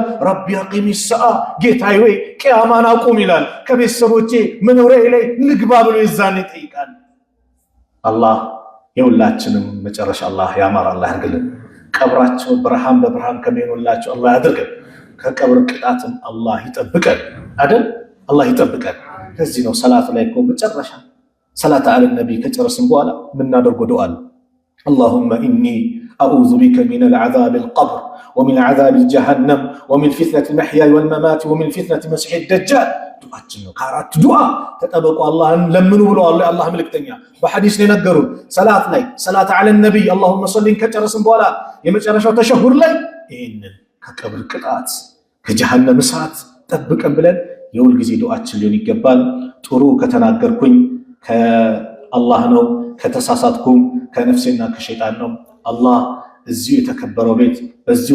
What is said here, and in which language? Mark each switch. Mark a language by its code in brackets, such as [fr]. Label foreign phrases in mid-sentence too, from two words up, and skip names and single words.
[ar] رب أقم الساعة [am] ጌታዬ ወይ ቅያማን አቁም ይላል። ከቤተሰቦቼ መኖሪያ ላይ ልግባ ብሎ የዛን ይጠይቃል። አላህ የሁላችንም መጨረሻ አላህ ያማር አላህ ያርግልን። ቀብራቸው ብርሃን በብርሃን ከሚሆንላቸው አላህ ያድርገን። ከቀብር ቅጣትም አላህ ይጠብቀን አይደል? አላህ ይጠብቀን። ከዚህ ነው ሰላት ላይ እኮ መጨረሻ [ar] الصلاة على النبي [am] ከጨረስን በኋላ የምናደርገው ዱዓ አለ። [ar] اللهم إني أعوذ بك من العذاب القبر ومن عذاب الجهنم ومن فتنة المحيا والممات ومن فتنة مسيح الدجال [am] ዱዓችን ነው። ከአራት ዱዓ ተጠበቁ አላህን ለምኑ ብሎ አላህ መልእክተኛ በሐዲስ ላይ ነገሩን። ሰላት ላይ [ar] الصلاة على النبي اللهم صل [am] ከጨረስን በኋላ የመጨረሻው ተሸሁር ላይ ይሄንን ከቀብር ቅጣት ከጀሃነም እሳት ጠብቀን ብለን የሁል ጊዜ ዱዓችን ሊሆን ይገባል። ጥሩ ከተናገርኩኝ ከአላህ ነው፣ ከተሳሳትኩም ከነፍሴና ከሸይጣን ነው። አላህ እዚሁ የተከበረው ቤት በዚሁ